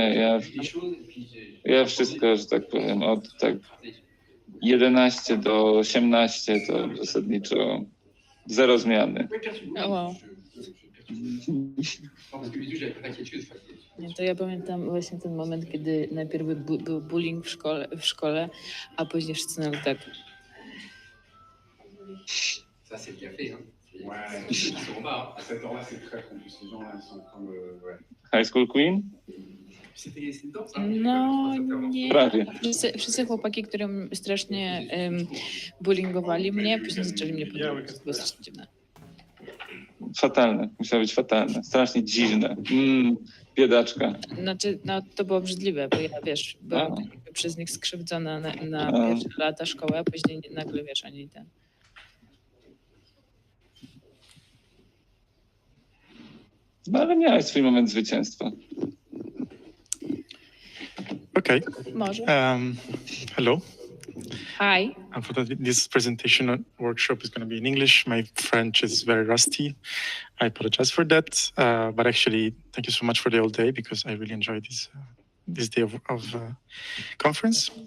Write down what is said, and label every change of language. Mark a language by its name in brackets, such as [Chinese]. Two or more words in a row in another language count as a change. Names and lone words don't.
[Polish] Ja wszystko, że tak powiem, od tak 11 do 18 to zasadniczo zero zmiany. Wow. Nie, to ja pamiętam właśnie ten moment, kiedy najpierw był bullying w szkole, a później wszyscy nagle tak. [French] Ça, c'est le café, hein. Ils sont bas. À cette heure-là, c'est très compliqué. Ces gens-là, ils sont en train de... [English] High School Queen? [French] C'est une danse, hein. [Polish] No nie. Prawie. Wszyscy chłopaki, którym strasznie bullyingowali mnie, później zaczęli mnie podobać. To było strasznie dziwne. Fatalne. Musiało być fatalne. Strasznie dziwne. Biedaczka. Znaczy, no to było obrzydliwe, bo ja, wiesz, byłam przez nich skrzywdzona na pierwsze lata szkoły, a później nagle, wiesz, oni ten... No ale miałeś swój moment zwycięstwa. Okay. Może. [English] Hello. Hi. Unfortunately, this presentation workshop is going to be in English. My French is very rusty. I apologize for that. But actually, thank you so much for the whole day because I really enjoyed this day of conference.